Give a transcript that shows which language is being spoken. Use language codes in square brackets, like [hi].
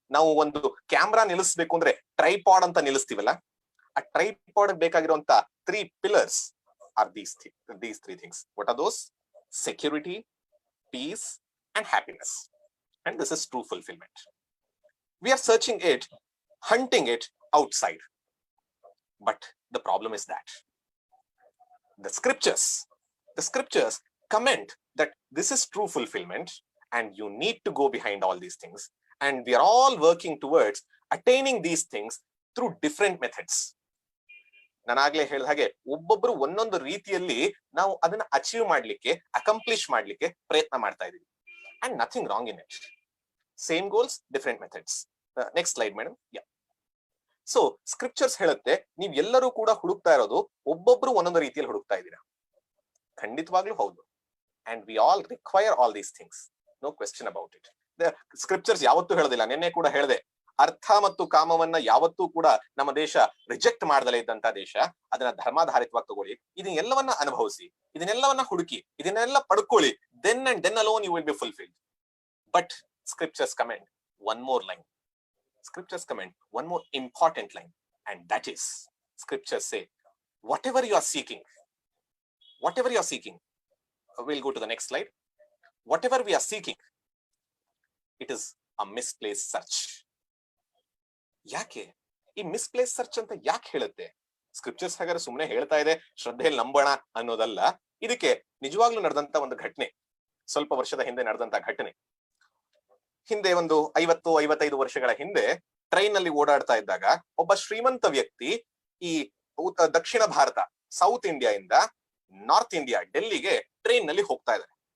[kn] ನಾವು ಒಂದು ಕ್ಯಾಮ್ರಾ ನಿಲ್ಲಿಸಬೇಕು ಅಂದ್ರೆ ಟ್ರೈಪಾಡ್ ಅಂತ ನಿಲ್ಲಿಸ್ತೀವಲ್ಲ, ಆ tripod ಬೇಕಾಗಿರುವಂತ 3 pillars [en] Are these 3 things. What are those? Security, peace and happiness. And this is true fulfilment. We are searching it, hunting it outside. But the problem is that the scriptures comment that this is true fulfillment and you need to go behind all these things, and we are all working towards attaining these things through different methods. [kn] ನಾನಾಗ್ಲೇ ಹೇಳಿದ ಹಾಗೆ ಒಬ್ಬೊಬ್ರು ಒಂದೊಂದು ರೀತಿಯಲ್ಲಿ ನಾವು ಅದನ್ನ achieve ಮಾಡ್ಲಿಕ್ಕೆ, accomplish ಮಾಡ್ಲಿಕ್ಕೆ ಪ್ರಯತ್ನ ಮಾಡ್ತಾ ಇದೀವಿ. [en] and nothing wrong in it. Same goals, different methods. Next slide madam. Yeah. [kn] So scriptures ಹೇಳುತ್ತೆ, ನೀವ್ ಎಲ್ಲರೂ ಕೂಡ ಹುಡುಕ್ತಾ ಇರೋದು ಒಬ್ಬೊಬ್ರು ಒಂದೊಂದು ರೀತಿಯಲ್ಲಿ ಹುಡುಕ್ತಾ ಇದ್ದೀರಾ. ಖಂಡಿತವಾಗ್ಲೂ ಹೌದು. [en] And we all require all these things, no question about it. [kn] Scriptures ಯಾವತ್ತೂ ಹೇಳೋದಿಲ್ಲ. ನಿನ್ನೆ ಕೂಡ ಹೇಳಿದೆ, ಅರ್ಥ ಮತ್ತು ಕಾಮವನ್ನ ಯಾವತ್ತೂ ಕೂಡ ನಮ್ಮ ದೇಶ ರಿಜೆಕ್ಟ್ ಮಾಡ್ದಲೇ ಇದ್ದಂತ ದೇಶ. ಅದನ್ನ ಧರ್ಮಾಧಾರಿತವಾಗಿ ತಗೊಳ್ಳಿ, ಇದನ್ನೆಲ್ಲವನ್ನ ಅನುಭವಿಸಿ, ಇದನ್ನೆಲ್ಲವನ್ನ ಹುಡುಕಿ, ಇದನ್ನೆಲ್ಲ ಪಡ್ಕೊಳ್ಳಿ, [en] Then and then alone you will be fulfilled. But scriptures comment one more line. Scriptures comment one more important line, and that is, scriptures say, whatever you are seeking, we'll go to the next slide. Whatever we are seeking, it is a misplaced search. [kn] ಯಾಕೆ ಈ misplace search ಅಂತ ಯಾಕೆ ಹೇಳುತ್ತೆ? Scriptures ಹಾಗಾದ್ರೆ ಸುಮ್ಮನೆ ಹೇಳ್ತಾ ಇದೆ ಶ್ರದ್ಧೆಯಲ್ಲಿ ನಂಬೋಣ ಅನ್ನೋದಲ್ಲ. ಇದಕ್ಕೆ ನಿಜವಾಗ್ಲೂ ನಡೆದಂತ ಒಂದು ಘಟನೆ, ಸ್ವಲ್ಪ ವರ್ಷದ ಹಿಂದೆ ನಡೆದಂತ ಘಟನೆ. ಹಿಂದೆ ಒಂದು 50-55 ವರ್ಷಗಳ ಹಿಂದೆ ಟ್ರೈನ್ ನಲ್ಲಿ ಓಡಾಡ್ತಾ ಇದ್ದಾಗ ಒಬ್ಬ ಶ್ರೀಮಂತ ವ್ಯಕ್ತಿ ಈ ದಕ್ಷಿಣ ಭಾರತ, ಸೌತ್ ಇಂಡಿಯಾ ಇಂದ ನಾರ್ತ್ ಇಂಡಿಯಾ, ಡೆಲ್ಲಿಗೆ ಟ್ರೈನ್ ನಲ್ಲಿ ಹೋಗ್ತಾ ಇದ್ದಾರೆ.